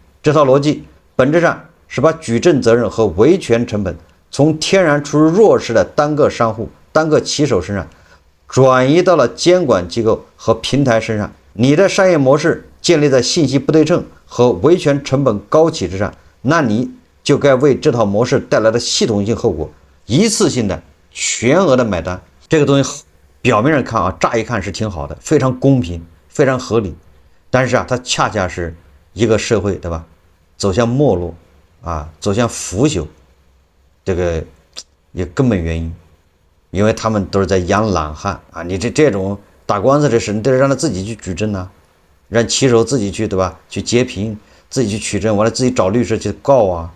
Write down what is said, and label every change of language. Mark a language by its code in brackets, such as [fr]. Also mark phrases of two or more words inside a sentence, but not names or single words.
[zh] 這套邏輯本質上是把舉證責任和維權成本從天然處於弱勢的單個商戶、單個騎手身上，轉移到了監管機構和平台身上。你的商業模式建立在信息不對稱和維權成本高企之上，那你就該為這套模式帶來的系統性後果一次性的全額的買單。這個東西表面上看啊，乍一看是挺好的，非常公平，非常合理，但是啊，它恰恰是一個社會，對吧？走向沒落啊，走向腐朽，這個也根本原因，因為他們都是在養懶漢啊。你這種打官司這事，你得讓他自己去舉證啊，讓騎手自己去，對吧？去截屏，自己去取證，完了自己找律師去告啊。